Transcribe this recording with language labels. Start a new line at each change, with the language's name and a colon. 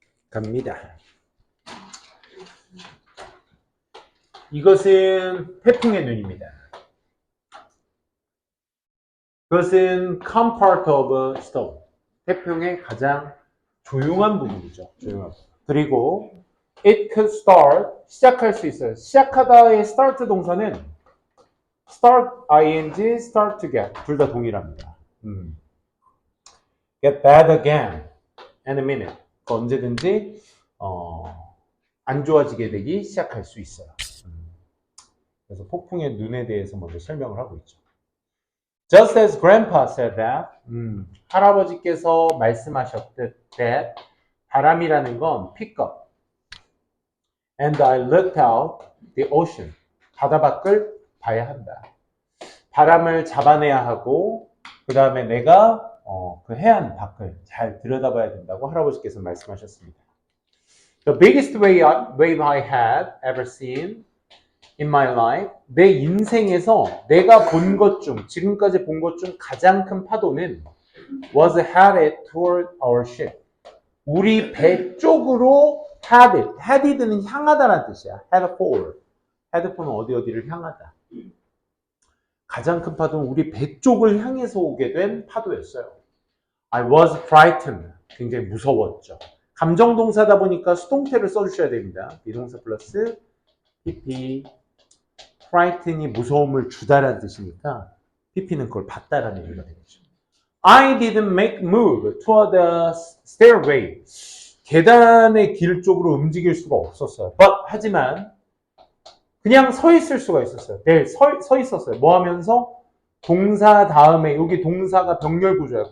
Korean: 갑니다. 이것은 태풍의 눈입니다. 그것은
English: calm part of a storm.
Korean: 태풍의 가장 조용한 부분이죠. 조용한 부분. 그리고
English: it could start,
Korean: 시작할 수 있어요. 시작하다의 start 동사는 start, ing, start to get. 둘 다 동일합니다.
English: Get bad again in a minute.
Korean: 언제든지 안 좋아지게 되기 시작할 수 있어요. 그래서 폭풍의 눈에 대해서 먼저 설명을 하고 있죠.
English: Just as Grandpa said that,
Korean: 할아버지께서 말씀하셨듯
English: that
Korean: 바람이라는 건
English: pick up. And I looked out the ocean.
Korean: 바다 밖을 봐야 한다. 바람을 잡아내야 하고 그 다음에 내가 그 해안 밖을 잘 들여다봐야 된다고 할아버지께서 말씀하셨습니다.
English: The biggest wave I had ever seen in my life,
Korean: 내 인생에서 내가 본 것 중, 지금까지 본 것 중 가장 큰 파도는
English: was headed toward our ship.
Korean: 우리 배 쪽으로 headed는 향하다라는 뜻이야. head for. head for는 어디를 향하다. 가장 큰 파도는 우리 배 쪽을 향해서 오게 된 파도였어요.
English: I was frightened.
Korean: 굉장히 무서웠죠. 감정동사다 보니까 수동태를 써주셔야 됩니다. 비동사 플러스 pp. frighten이 무서움을 주다라는 뜻이니까 pp는 그걸 봤다라는 얘기가 되겠죠.
English: I didn't make move toward the stairway.
Korean: 계단의 길 쪽으로 움직일 수가 없었어요. 하지만 그냥 서 있을 수가 있었어요. 네, 서 있었어요. 뭐 하면서? 동사 다음에 여기 동사가 병렬 구조예요.